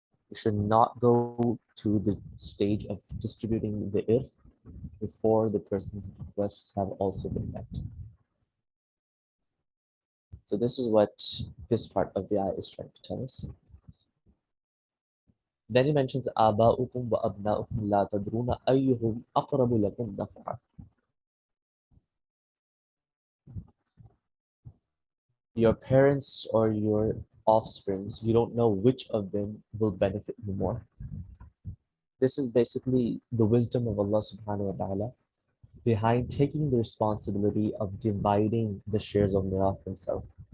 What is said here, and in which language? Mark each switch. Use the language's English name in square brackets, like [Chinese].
[English] You should not go to the stage of distributing the irth before the person's bequests have also been met. So this is what this part of the ayah is trying to tell us. Then he mentions [Arabic] آباؤكم وأبناؤكم لا تدرون أيهم أقرب لكم نفعا. [English] Your parents or your offsprings, you don't know which of them will benefit you more. This is basically the wisdom of Allah subhanahu wa ta'ala behind taking the responsibility of dividing the shares of mirath himself.